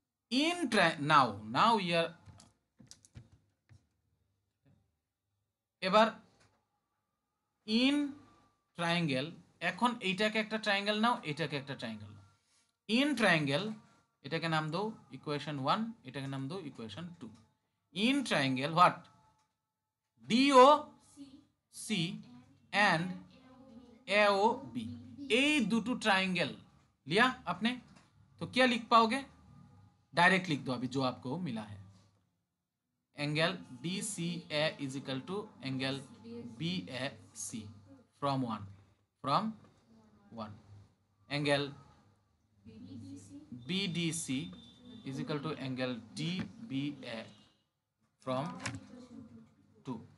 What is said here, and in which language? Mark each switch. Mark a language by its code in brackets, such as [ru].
[en] In now we are [bn] এবার in triangle, এখন এইটাকে একটা ট্রায়াঙ্গেল নাও, এটাকে একটা ট্রায়াঙ্গেল নাও। ইন ট্রায়াঙ্গেল এটাকে নাম দাও ইকুয়েশন 1, এটাকে নাম দাও equation 2। [en] In triangle what? [hi] DOC and AOB, [bn] এই দুটো [hi] ट्रायंगल लिया आपने, तो क्या लिख पाओगे? डायरेक्ट लिख दो अभी जो आपको मिला है। [en] Angle DCA is equal to angle BAC from 1 angle BDC is equal to angle DBA from 2.